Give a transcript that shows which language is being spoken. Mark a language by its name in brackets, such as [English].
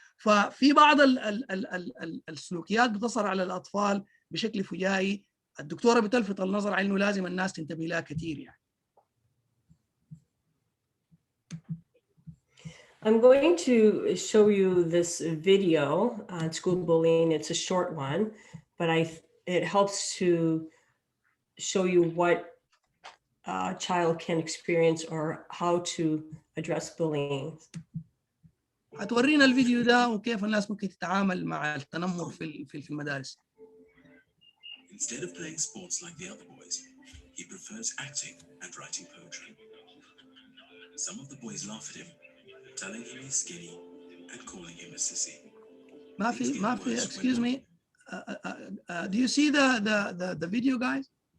[Arabic] ففي بعض السلوكيات بتصل على الأطفال بشكل فجائي، الدكتورة بتلفت النظر على إنه لازم الناس تنتبه لها كثير يعني. [English] I'm going to show you this video on school bullying. It's a short one, but it helps to show you what a child can experience or how to address bullying. [Arabic] هتورينا الفيديو ده وكيف الناس ممكن تتعامل مع التنمر في المدارس. [English] Instead of playing sports like the other boys, he prefers acting and writing poetry. Some of the boys laugh at him, telling him he's skinny and calling him a sissy. [Arabic] ما في [English] excuse me, do you see the video, guys?